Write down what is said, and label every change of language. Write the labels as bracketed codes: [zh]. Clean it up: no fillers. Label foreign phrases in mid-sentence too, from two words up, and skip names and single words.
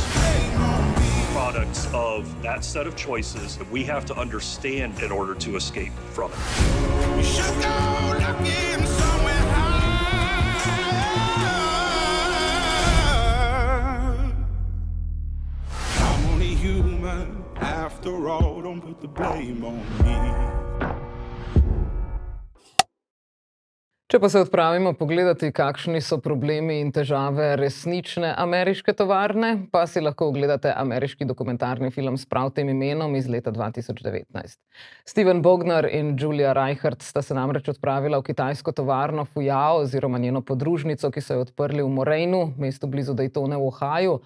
[en] Products of that set of choices that we have to understand in order to escape from it. We should go looking somewhere high. I'm only human after all. Don't put the blame on me. [sl] Če pa se odpravimo pogledati, kakšni so problemi in težave resnične ameriške tovarne, pa si lahko ogledate ameriški dokumentarni film s prav tem imenom iz leta 2019. Steven Bognar in Julia Reichert sta se namreč odpravila v kitajsko tovarno Fuyao oziroma njeno podružnico, ki so jo odprli v Morainu, mestu blizu Daytone v Ohaju.